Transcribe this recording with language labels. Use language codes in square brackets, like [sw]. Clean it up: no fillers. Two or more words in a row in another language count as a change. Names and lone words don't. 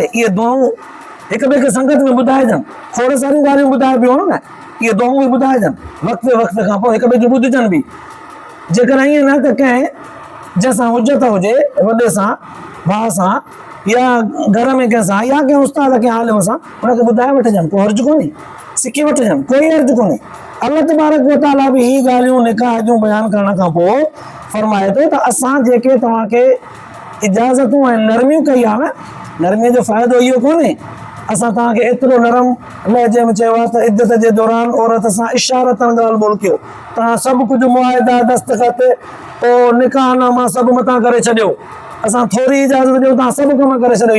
[sd] इहे दुआऊं हिक ॿिए खे संगत में ॿुधाइजनि, खोड़ सारियूं ॻाल्हियूं ॿुधाइबियूं आहिनि न, इहे दुआऊं बि ॿुधाइजनि वक़्त खां पोइ हिक ॿिए खे ॿुधिजनि बि। जेकॾहिं ईअं न त कंहिं जंहिंसां हुजत हुजे, वॾे सां, भाउ सां, या घर में कंहिंसां, या कंहिं उस्ताद कंहिं आलिम सां, हुनखे ॿुधाए वठिजनि, कोई हर्ज कोन्हे, सिखी वठिजनि, कोई हर्ज कोन्हे। [ar] الله تبارك وتعالى [sd] बि ही ॻाल्हियूं निकाह जूं बयानु करण खां पोइ फरमाए थो त असां जेके तव्हांखे इजाज़तूं ऐं नरमियूं कई आहे न, नरमीअ जो फ़ाइदो इहो कोन्हे असां तव्हांखे एतिरो नरम लहजे में चयो आहे त इद्दत जे दौरान औरत सां इशारतन ॻाल्हि ॿोल कयो, तव्हां सभु कुझु मुआहिदा दस्तख़त पोइ निकाहनामा सभु मथां करे छॾियो, असां थोरी इजाज़त ॾियूं तव्हां सभु कम करे छॾियो।